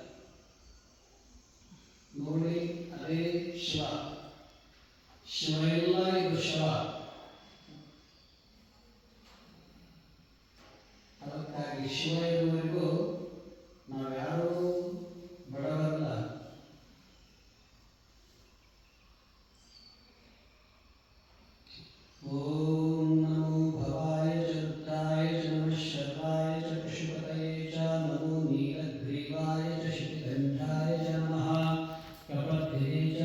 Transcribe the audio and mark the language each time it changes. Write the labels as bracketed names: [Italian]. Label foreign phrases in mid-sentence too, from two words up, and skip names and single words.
[Kannada] ನೋಡಿ, ಅದೇ ಶಿವ. ಶಿವ ಇಲ್ಲ, ಇದು ಶಿವ. ಅದಕ್ಕಾಗಿ ಶಿವ ಇರುವವರೆಗೂ ನಾವ್ಯಾರೂ ಬಡವರಲ್ಲ. [Sanskrit] ಓಂ ನಮೋ ಭವಾಯ ಚ ರುದ್ರಾಯ ಚ ನಮಃ ಶರ್ವಾಯ ಚ ಪಶುಪತಯೇ ಚ ನಮೋ ನೀಲಗ್ರೀವಾಯ ಚ ಶಿತಿಗಂಧಾಯ ಚ ನಮಃ ಕಪರ್ಧಿನೇ ಚ